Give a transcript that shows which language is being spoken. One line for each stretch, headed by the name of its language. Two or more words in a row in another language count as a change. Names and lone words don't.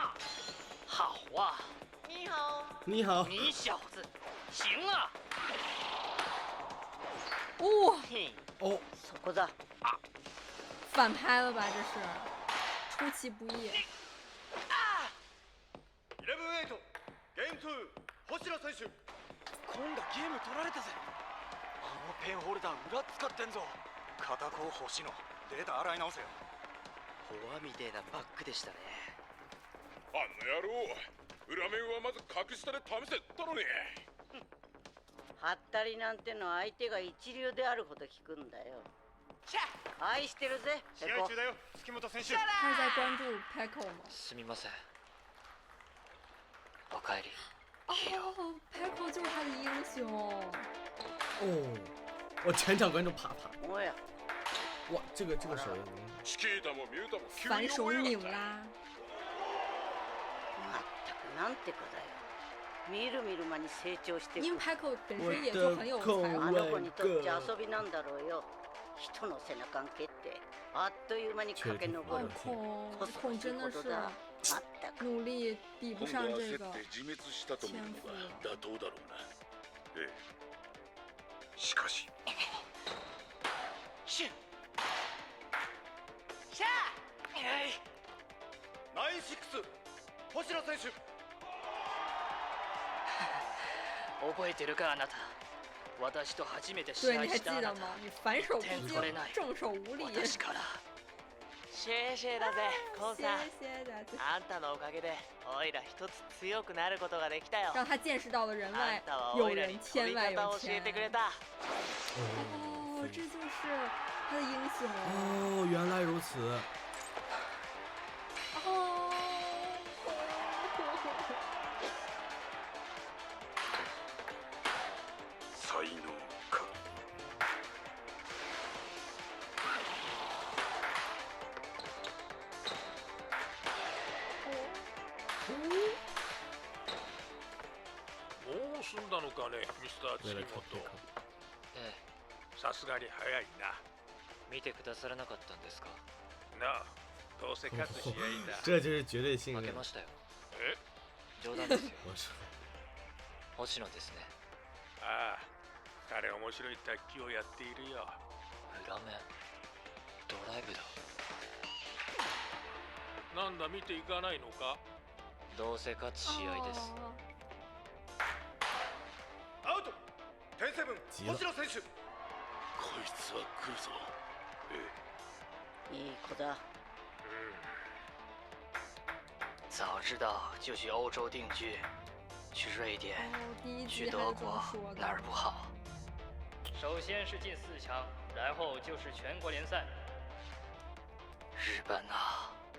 Chinese: 好啊。你好。你好。你小子，行啊。哦，
Japanese: そこだ。
Chinese: 反拍了吧？这是出其不意。
Japanese: 11-8、ゲーム2、星野選手。今度ゲーム取られたぜ。あのペンホルダー裏使ってんぞ。片方星野、データ洗い直せよ。フォアみてえなバックでしたね。あの野郎、裏面はまず格下で試せったのに。はったりなんてのは相手が一流であるほど聞くんだよ。愛してるぜ。試合中だよ、月本選手。
Chinese: 他是在关注 Peko 吗？
Japanese: すみません。わ帰り。
Chinese: 哦，Paco 就是他的英雄。哦，我全场观众啪啪。
Japanese: おや。
Chinese: 哇，这个手反手拧拉。
Japanese: まったくなんて子だよ。見る見る間に成長して
Chinese: 因为 Paco 本身也就很有才华。
Japanese: あの子にとっちゃ遊びなんだろうよ。人の背中に蹴ってあっという間に駆け上る。
Chinese: 孔真的是努力比不上这个天赋。
Japanese: 妥当だろうな。ええ。しかし。シュッ。シャー。
English: nine six
Japanese: 星野選手。覚えてるかあなた。私と初めて試合したあなた。
Chinese: 你反手不接，正手无力。
Japanese: 私から。シェーシェーだぜ、コンさん。あんたのおかげで、おいら一つ強くなることができたよ。
Chinese: 让他见識到了人外有人，天外有天。哦，这就是他的英雄。哦，原来如此。哦。
Japanese: 才能か。もう済んだのかね、ミスター月本。ええ。さすがに早いな。見てくださらなかったんですか。なあ、どうせ勝つ試合だ。这就是绝对信任。負けましたよ。え？冗談ですよ。星野ですね。ああ、彼面白い卓球をやっているよ。裏面ドライブだ。なんだ見ていかないのか。どうせ勝つ試合です。アウト。10-7星野選手。こいつは来るぞ。いい子だ。
Chinese: 早知道就去欧洲定居，去瑞典，去德国，哪儿不好？首先是进4强，然后就是全国联赛。日本啊！